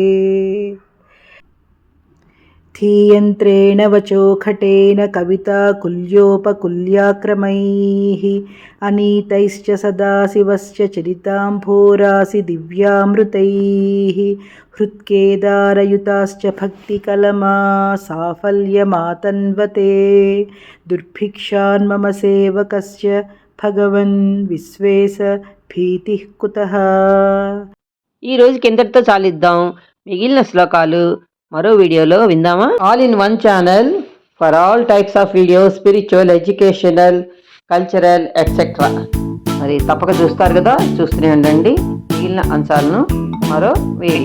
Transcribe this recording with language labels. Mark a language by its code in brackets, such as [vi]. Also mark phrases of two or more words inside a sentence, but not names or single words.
[sa] धीयन्त्रेण वचोखटेन कविताकुल्योपकुल्याक्रमैः अनीतैश्च सदाशिवस्य चरिताम्भोरासि दिव्यामृतैः हृत्केदारयुताश्च भक्तिकलमा साफल्यमातन्वते दुर्भिक्षान् मम सेवकस्य भगवन् विश्वेश भीतिः कुतः [te] ఈ రోజుకి ఇంతటితో చాలిద్దాం. మిగిలిన శ్లోకాలు మరో వీడియోలో విందామా? [en] All in one channel for all types of videos, spiritual, educational, cultural etcetera. [te] మరి తప్పక చూస్తారు కదా, చూస్తూనే ఉండండి మిగిలిన అంశాలను మరో వీడియోలో.